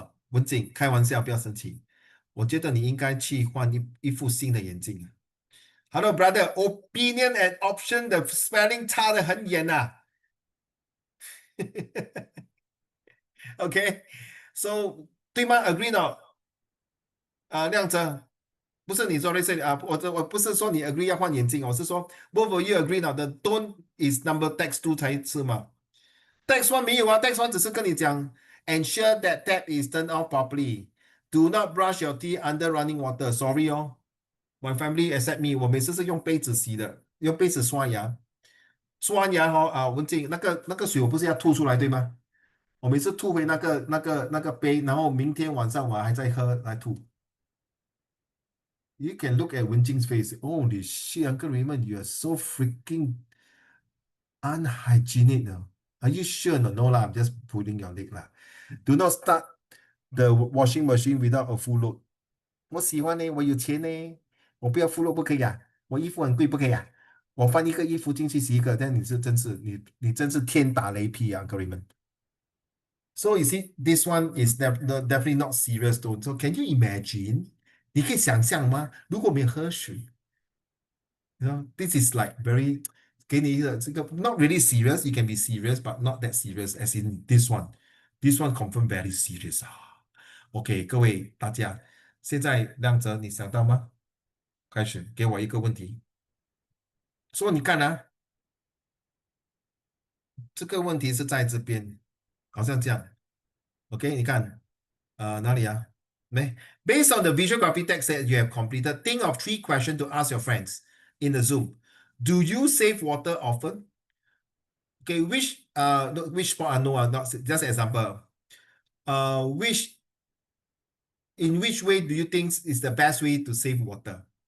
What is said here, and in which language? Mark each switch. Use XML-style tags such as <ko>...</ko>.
<zh>文静，开玩笑，不要生气。我觉得你应该去换一副新的眼镜。</zh> <en>Hello, brother.</en> <zh>Opinion and option 的 spelling 差得很远呐。 OK, so 对吗？Agree 呢？亮哲，不是你说的是我不是说你 agree 要换眼镜，我是说</zh> <en>both of you agree</en> <zh>呢？</zh> <en>The tone is number text two</en> <zh>才是嘛？Text one 没有啊，Text one 只是跟你讲</zh> <en>ensure that tap is turned off properly. Do not brush your teeth under running water. Sorry 哦，my family accept me.</en> <zh>我每次是用杯子洗的，用杯子刷牙。刷牙文静，那个水我不是要吐出来对吗？我每次吐回那个杯，然后明天晚上我还在喝来吐。</zh> <en>You can look at Wen Jing's face. Holy shit, Uncle Raymond, you are so freaking unhygienic now. Are you sure? No lah, I'm just pulling your leg lah. Do not start the washing machine without a full load.</en> <zh>我喜欢呢，我有钱呢，我不要 full load 不可以啊？我衣服很贵不可以啊？我放一个衣服进去洗一个，但你真是天打雷劈啊，各位们。</zh> <en>So you see, this one is definitely not serious though. So can you imagine?</en> <zh>你可以想象吗？如果没有喝水，</zh> <en>this is like very</en> <zh>给你一个这个</zh> <en>not really serious. You can be serious, but not that serious. As in this one, this one confirm very serious 啊。</en> <zh>OK，各位大家，现在亮哲，你想到吗？开始给我一个问题，说你看啊，这个问题是在这边，好像这样。 OK，你看，哪里啊？</zh> <en>没，Based on the visual graphic text that you have completed, think of 3 questions to ask your friends in the Zoom. Do you save water often? Okay, which spot I know not just example. Which in which way do you think is the best way to save water?</en>